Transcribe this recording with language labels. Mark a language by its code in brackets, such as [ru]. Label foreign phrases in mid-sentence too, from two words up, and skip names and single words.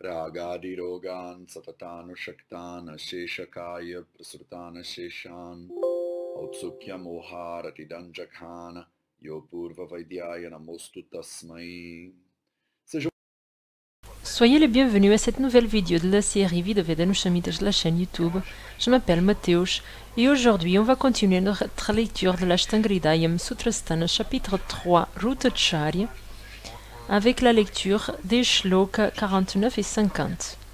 [sa] रागादिरोगान् सततानुषक्तान् अशेषकाय प्रसृतान् अशेषान् औत्सुक्य मोहारति दाञ्जघान योऽपूर्व वैद्याय नमोऽस्तु तस्मै. [fr] Soyez les bienvenus à cette nouvelle vidéo de la série Vida Vedanushamita de la chaîne YouTube. Je m'appelle Mateusz et aujourd'hui on va continuer notre lecture de l'Ashtangridayam Sutrasthana chapitre 3 Rutacharya avec la lecture des shlokas 49 et 50.